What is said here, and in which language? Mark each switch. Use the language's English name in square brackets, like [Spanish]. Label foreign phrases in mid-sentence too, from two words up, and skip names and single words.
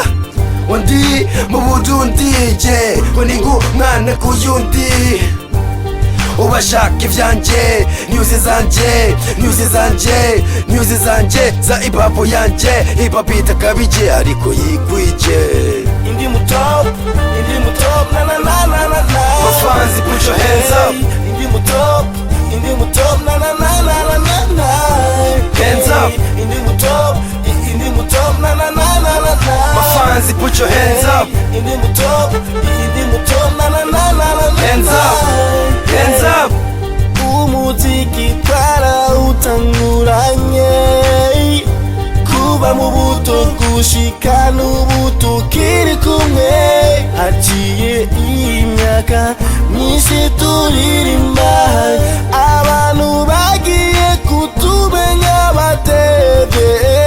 [Rundi] Undi mu Burundi je ko ningu mwana kuyundi, ubashaka ivyanje news zanje za hip hop yanje, hip hop itakabije ariko yikwije. Indimu top, na na na na na na. [English] My fans put your hands up. Indimu top, na na na na na na. Hands up. Indimu top, na na na na na na. My fans put your hands up. Indimu top, na na na na na. Hands up, hands up. [Rundi] Umuziki twarawutanguranye kuva mu buto gushika n'ubu tukiri kumwe, haciye imyaka myinshi turirimba, abantu bagiye kutumenya batevye.